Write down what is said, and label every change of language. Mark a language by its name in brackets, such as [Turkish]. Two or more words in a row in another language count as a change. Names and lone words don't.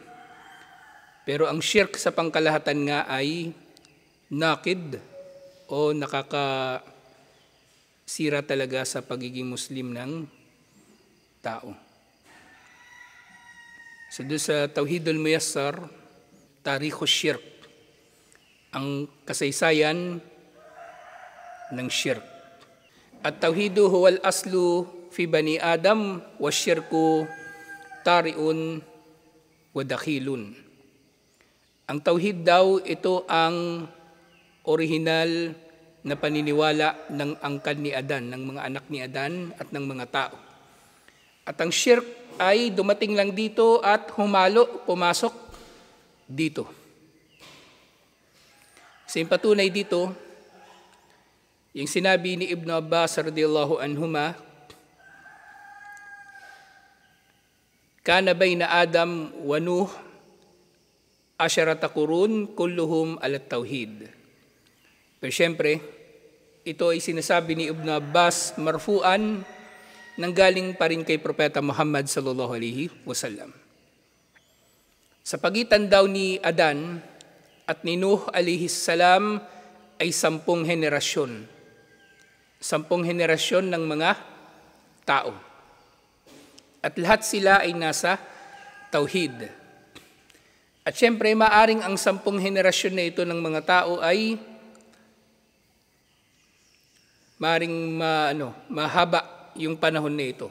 [Filipino] Pero ang shirk sa pangkalahatan nga ay nakid o nakakasira talaga sa pagiging Muslim ng tao. So doon sa Tauhidul Muyassar, [Arabic] Tarikhus Shirk, [Filipino] ang kasaysayan ng shirk. [Arabic] التوحيد هو الأصل في بني آدم والشرك طارئ ودخيل. [Filipino] Ang tauhid daw, ito ang orihinal na paniniwala ng angkan ni Adan, ng mga anak ni Adan at ng mga tao. At ang shirk ay dumating lang dito at pumasok dito. Sa patunay dito, yung sinabi ni Ibn Abbas [Arabic] رضي الله عنهما, كان بين آدم ونوح عشرة قرون كلهم على التوحيد. [Filipino] Pero syempre, ito ay sinasabi ni Ibn Abbas marfuan, nanggaling pa rin kay Propeta Muhammad [Arabic] صلى الله عليه وسلم. [Filipino] Sa pagitan daw ni Adan at ni Nuh [Arabic] عليه السلام [Filipino] ay 10 henerasyon. 10 henerasyon ng mga tao. At lahat sila ay nasa tauhid. At syempre, maaring ang 10 henerasyon na ito ng mga tao ay maaring mahaba yung panahon na ito.